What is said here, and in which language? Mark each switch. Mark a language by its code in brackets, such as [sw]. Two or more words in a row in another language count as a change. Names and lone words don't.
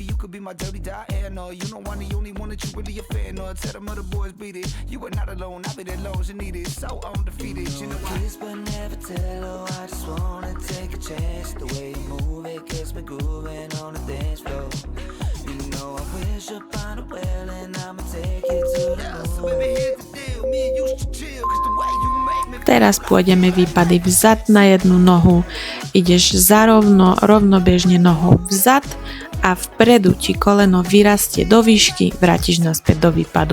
[en] you could be my dirty Diana, you know I'm the only one that you really a fan of, tell them other boys beat it, you are not alone, I'll be there long as you need it, so undefeated, you know I kiss but never tell, oh I just wanna take a chance, the way you move it gets me grooving on the dance floor, you know I wish upon a well and I'ma take you to the moon. So baby here's the deal, me and you should chill, cause the way you make me [sk] Teraz pôjdeme výpady vzad na jednu nohu, ideš rovnobežne nohou vzad a vpredu ti koleno vyrastie do výšky, vrátiš naspäť do výpadu.